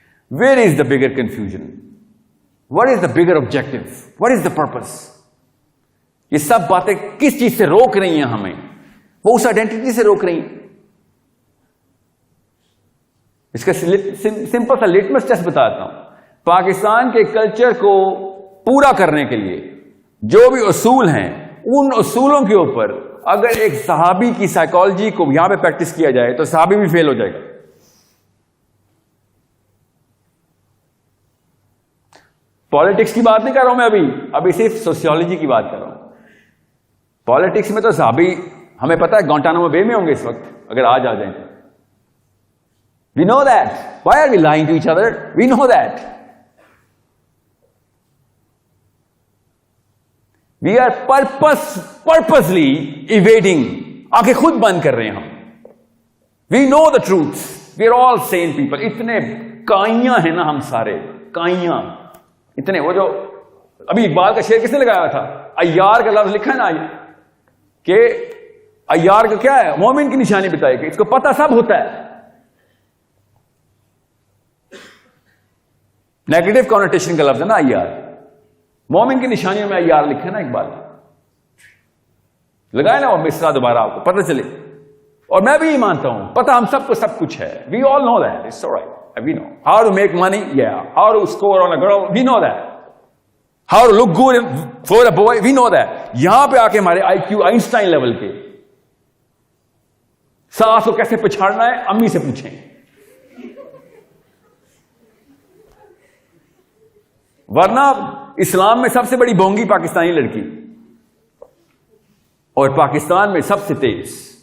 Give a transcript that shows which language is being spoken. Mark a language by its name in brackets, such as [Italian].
[English] Where is the bigger confusion? What is the bigger objective? What is the purpose? [Urdu] یہ سب باتیں کس چیز سے روک رہی ہیں ہمیں؟ وہ اس آئیڈینٹی سے روک رہی ہیں. اس کا سمپل سا لٹمس ٹیسٹ بتاتا ہوں. پاکستان کے کلچر کو پورا کرنے کے لیے جو بھی اصول ہیں، ان اصولوں کے اوپر اگر ایک صحابی کی سائیکالوجی کو یہاں پہ پریکٹس کیا جائے تو صحابی بھی فیل ہو جائے گا. پالیٹکس کی بات نہیں کر رہا ہوں میں ابھی صرف سوشیولوجی کی بات کر رہا ہوں. پالیٹکس میں تو صحابی ہمیں پتا ہے گوانٹانامو بے میں ہوں گے اس وقت اگر آج آ جائیں تو. [English] We know that. Why are we lying to each other? We know that. We are purposely evading. [Urdu] آنکھیں خود بند کر رہے ہیں ہم. [English] We know the truth. We are all sane people. [Urdu] اتنے کائیاں ہیں نا ہم سارے، کائیاں اتنے. وہ جو ابھی اقبال کا شعر کس نے لگایا تھا؟ ایار کا لفظ لکھا ہے نا کہ ایار کا کیا ہے؟ مومن کی نشانی بتائی کہ اس کو پتہ سب ہوتا ہے. نیگیٹو کانوٹیشن کا لفظ ہے نا ایار. مومن کی نشانیوں میں ایار لکھا ہے نا اقبال. لگائے نا وہ مصرع دوبارہ آپ کو پتہ چلے. اور میں بھی یہ مانتا ہوں پتہ ہم سب کو سب کچھ ہے. [English] We all know that. It's all right. We know how to make money. Yeah. How to score on a girl. We know that. How to look good for a boy. We know that. [Urdu] یہاں پہ آ کے ہمارے IQ Einstein level کے سانس کو کیسے پچھاڑنا ہے امی سے پوچھیں. ورنہ اسلام میں سب سے بڑی بونگی پاکستانی لڑکی اور پاکستان میں سب سے تیز.